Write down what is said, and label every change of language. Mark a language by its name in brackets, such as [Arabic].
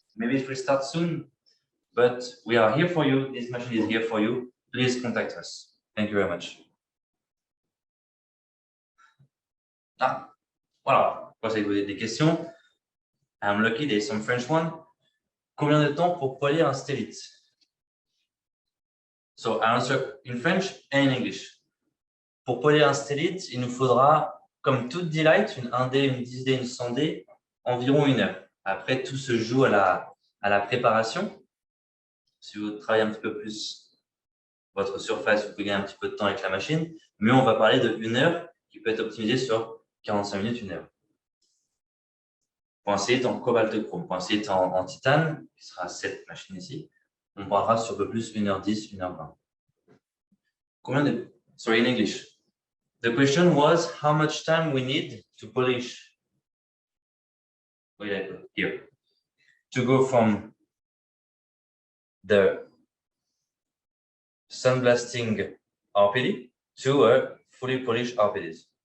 [English] Maybe it will start soon, but we are here for you. This machine is here for you. Please contact us. Thank you very much. [French] Voilà. Quand vous avez des questions, [English] I'm lucky there's some French one. [French] Combien de temps pour polir un stellite? [English] So I answer in French and in English. [French] Pour polir un stellite, il nous faudra, comme toute DLyte, une 1D, une 10D, une 100D, environ 1 heure. Après, tout se joue à la préparation. Si vous travaillez un petit peu plus votre surface, vous pouvez gagner un petit peu de temps avec la machine. Mais on va parler de 1 heure qui peut être optimisée sur 45 minutes, 1 heure. Pour un stellite en cobalt chrome, pour un stellite en titane, qui sera cette machine ici, on parlera sur un peu plus 1h10, 1h20. [English] Sorry, in English. The question was how much time we need to polish. Wait, I put here. To go from the sandblasting RPD to a fully polished RPD.